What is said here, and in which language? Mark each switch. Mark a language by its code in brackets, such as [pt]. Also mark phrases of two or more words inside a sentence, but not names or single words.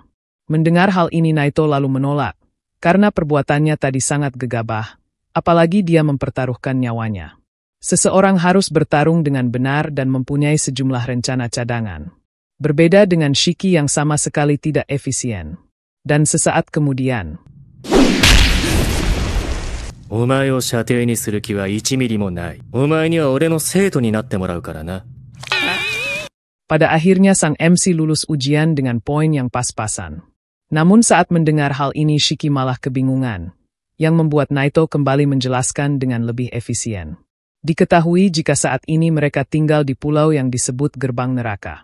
[id] Mendengar hal ini Naito lalu menolak, karena perbuatannya tadi sangat gegabah. Apalagi dia mempertaruhkan nyawanya. Seseorang harus bertarung dengan benar dan mempunyai sejumlah rencana cadangan. Berbeda dengan Shiki yang sama sekali tidak efisien. Dan sesaat kemudian, [ja] お前を射程にする気は1ミリもない。お前には俺の生徒になってもらうからな。 [id] pada akhirnya sang MC lulus ujian dengan poin yang pas-pasan. Namun saat mendengar hal ini Shiki malah kebingungan. Yang membuat Naito kembali menjelaskan dengan lebih efisien. Diketahui jika saat ini mereka tinggal di pulau yang disebut Gerbang Neraka.